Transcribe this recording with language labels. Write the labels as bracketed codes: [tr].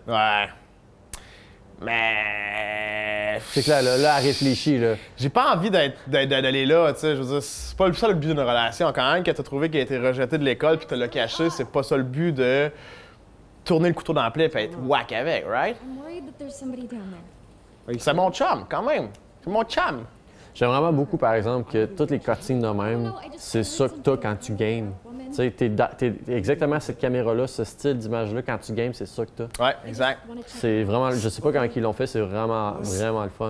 [fr] Ouais. Mais. C'est que là, elle réfléchit, là. J'ai pas envie d'aller là, tu sais. Je veux dire, c'est pas ça le but d'une relation. Quand même, que t'as trouvé qu'il a été rejeté de l'école puis t'as le caché, c'est pas ça le but de tourner le couteau dans la plaie et être whack avec, right? [en] I'm worried that there's somebody down there. [fr] C'est mon chum, quand même. C'est mon chum. J'aime vraiment beaucoup, par exemple, que toutes les cutscenes de même, c'est ça que t'as quand tu games. Tu sais, t'es exactement cette caméra-là, ce style d'image-là, quand tu games, c'est ça que t'as. Ouais, exact. C'est vraiment, je sais pas comment ils l'ont fait, c'est vraiment le fun.